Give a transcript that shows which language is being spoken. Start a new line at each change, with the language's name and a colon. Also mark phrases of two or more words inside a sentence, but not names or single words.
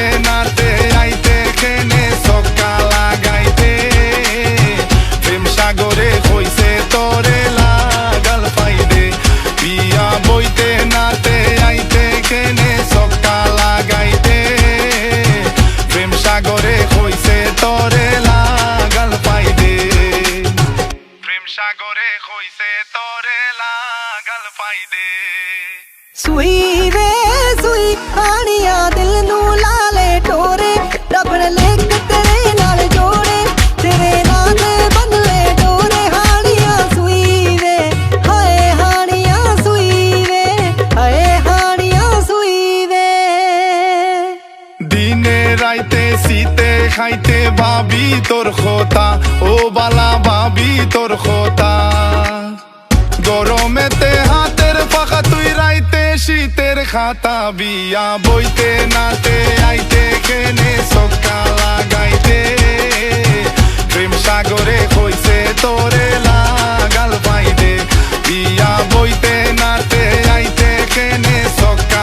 Bangla: নাতে আইতে খেনে সক্কা লাগাইতে প্রেম সাগরে কইছে তোরে লাগাল ফাইদে বিয়া বইতে নাতে আইতে খেনে সক্কা লাগাইতে প্রেম সাগরে কইছে তোরে লাগাল ফাইদে প্রেম সাগরে কইছে তোরে লাগাল ফাইদে
Punjabi: ਸੂਈ ਵੇ ਸੂਈ ਆਣੀਆਂ ਦਿਲ ਨੂੰ ਲਾਲੇ ਟੋਰੇ ਰੱਬ ਨੇ ਲਿਖ ਤੇਰੇ ਨਾਲ ਜੋੜੇ ਤੇਰੇ ਨਾਂ ਤੇ ਬੰਨਲੇ ਡੋਰੇ ਹਾਣੀਆਂ ਸੂਈ ਵੇ ਹਾਏ ਹਾਣੀਆਂ ਸੂਈ ਵੇ ਹਾਏ ਹਾਣੀਆਂ ਸੂਈ ਵੇ
Bangla: দিনে রাইতে শীতে খাইতে ভাবি তোর খোতা ও বালা ভাবি তোর খোতা গরমেতে হাতের পাখা তুই রাইতে শীতের খাতা বিয়া বইতে নাতে আইতে কেনে সক্কা লাগাইতে প্রেম সাগরে কইছে তোরে লাগাল ফাইদে বিয়া বইতে নাতে আইতে কেনে সক্কা